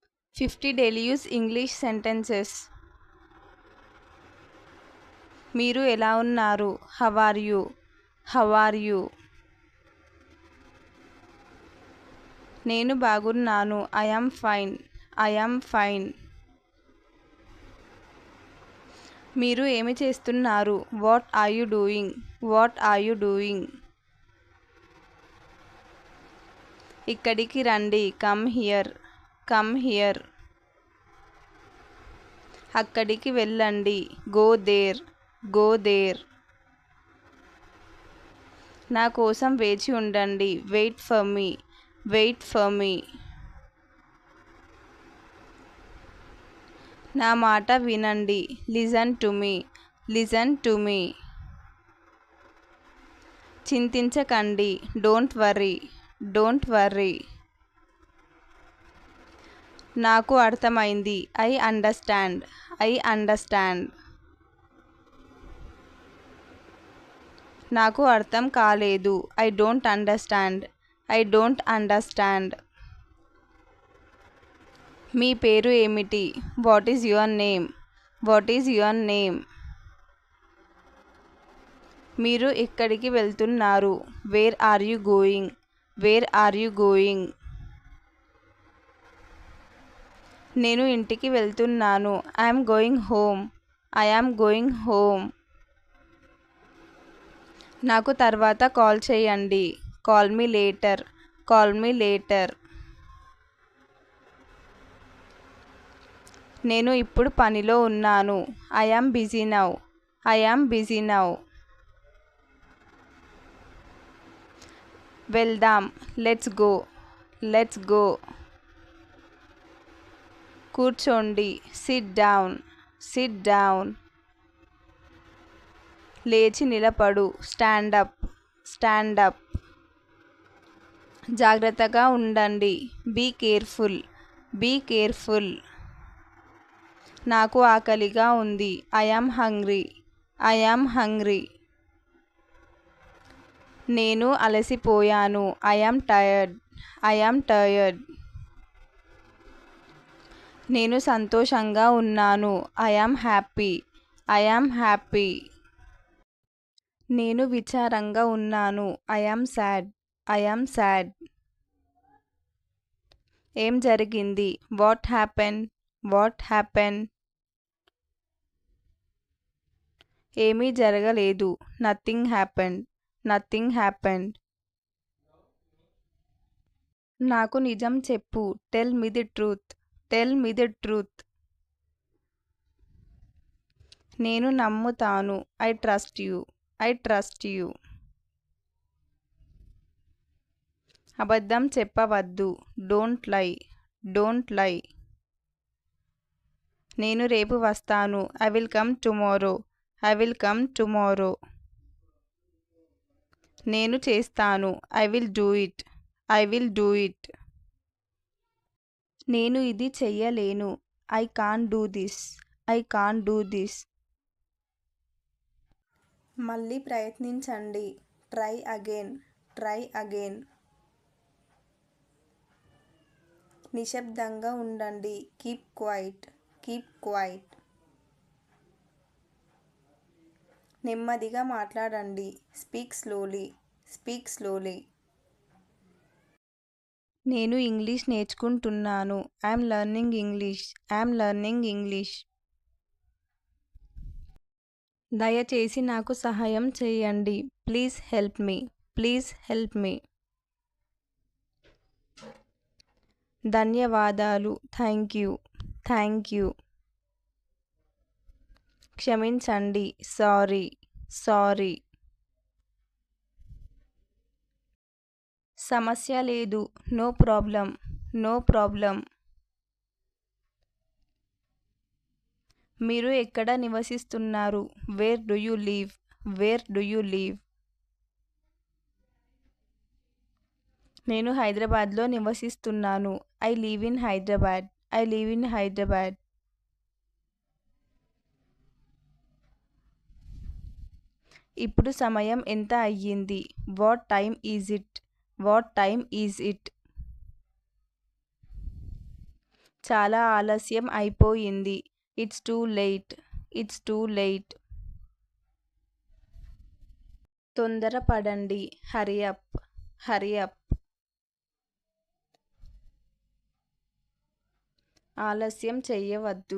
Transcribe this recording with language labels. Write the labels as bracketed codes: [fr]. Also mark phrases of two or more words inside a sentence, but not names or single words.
[en] 50 daily use English sentences. [te] మీరు ఎలా ఉన్నారు? [en] How are you? How are you? [te] నేను బాగున్నాను. [en] I am fine. I am fine. [te] మీరు ఏమి చేస్తున్నారు? [en] What are you doing? What are you doing? [te] ఇక్కడికి రండి. [en] Come here. Come here. [te] అక్కడికి వెళ్ళండి. [en] Go there. Go there. [te] నా కోసం వేచి ఉండండి. [en] Wait for me. Wait for me. [te] నా మాట వినండి. [en] Listen to me. Listen to me. చింతించకండి. Don't worry. Don't worry. [te] నాకు అర్థమైంది. [en] I understand. I understand. [te] నాకు అర్థం కాలేదు. [en] I don't understand. I don't understand. [te] మీ పేరు ఏమిటి? [en] What is your name? What is your name? [te] మీరు ఎక్కడికి వెళ్తున్నారు? [en] Where are you going? Where are you going? [te] నేను ఇంటికి వెళ్తున్నాను. [en] I am going home. I am going home. [te] నాకు తర్వాత కాల్ చేయండి. [en] Call me later. Call me later. [te] నేను ఇప్పుడు పనిలో ఉన్నాను. [en] I am busy now. I am busy now. వెళ్దాం. Let's go. Let's go. కూర్చోండి. Sit down. Sit down. [te] లేచి నిలబడు. [en] Stand up. Stand up. [te] జాగ్రత్తగా ఉండండి. [en] Be careful. Be careful. [te] నాకు ఆకలిగా ఉంది. [en] I am hungry. I am hungry. [te] నేను అలసిపోయాను. [en] I am tired. I am tired. [te] నేను సంతోషంగా ఉన్నాను. [en] I am happy. I am happy. [te] నేను విచారంగా ఉన్నాను. [en] I am sad. I am sad. [te] ఏం జరిగింది? [en] What happened? What happened? [te] ఏమీ జరగలేదు. [en] Nothing happened. Nothing happened. [te] నాకు నిజం చెప్పు. [en] Tell me the truth. Tell me the truth. [te] నేను నమ్ముతాను. [en] I trust you. I trust you. [te] అబద్ధం చెప్పవద్దు. [en] Don't lie. Don't lie. [te] నేను రేపు వస్తాను. [en] I will come tomorrow. I will come tomorrow. [te] నేను చేస్తాను. [en] I will do it. I will do it. [te] నేను ఇది చెయ్యలేను. [en] I can't do this. I can't do this. [te] మళ్ళీ ప్రయత్నించండి. [en] Try again. Try again. [te] నిశ్శబ్దంగా ఉండండి. [en] Keep quiet. Keep quiet. [te] నెమ్మదిగా మాట్లాడండి. [en] Speak slowly. Speak slowly. [te] నేను ఇంగ్లీష్ నేర్చుకుంటున్నాను. [en] I am learning English. I am learning English. [te] దయచేసి నాకు సహాయం చేయండి. [en] Please help me. Please help me. ధన్యవాదాలు. Thank you. Thank you. క్షమించండి. Sorry. Sorry. [te] సమస్య లేదు. [en] No problem. No problem. [te] మీరు ఎక్కడ నివసిస్తున్నారు? [en] Where do you live? Where do you live? [te] నేను హైదరాబాద్లో నివసిస్తున్నాను. [en] I live in Hyderabad. I live in Hyderabad. [te] ఇప్పుడు సమయం ఎంత అయ్యింది? [en] What time is it? What time is it? [te] చాలా ఆలస్యం అయిపోయింది. [en] It's too late. It's too late. తొందరపడండి. Hurry up. Hurry up. [te] ఆలస్యం చెయ్యవద్దు.